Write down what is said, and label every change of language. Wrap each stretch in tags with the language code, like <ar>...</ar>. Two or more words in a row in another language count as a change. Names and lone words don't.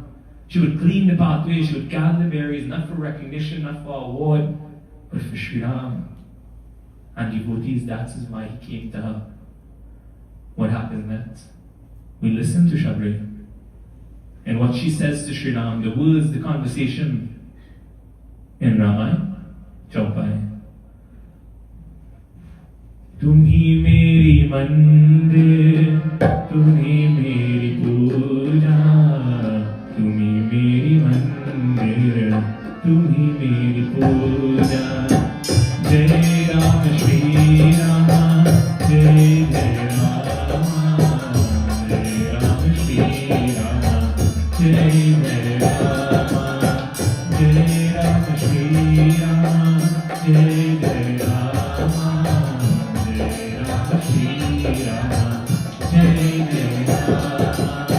<en>She would clean the pathway, she would gather the berries, not for recognition, not for award, but for Shri Ram. And devotees, that is why he came to her. What happens next? We listen to Shabari. And what she says to Shri Ram, the words, the conversation in Ramayana, Chaupai.</en> <hi>तुम्ही मेरी मंदिर, तुम्ही मेरी पूजा, तुम्ही मेरी मंदिर, तुम्ही मेरी पूजा. जय राम श्री रामा, जय जय रामा, जय राम श्री रामा, जय जय रामा, जय राम श्री रामा, जय जय रामा, जय राम श्री रामा, जय जय रामा.</hi>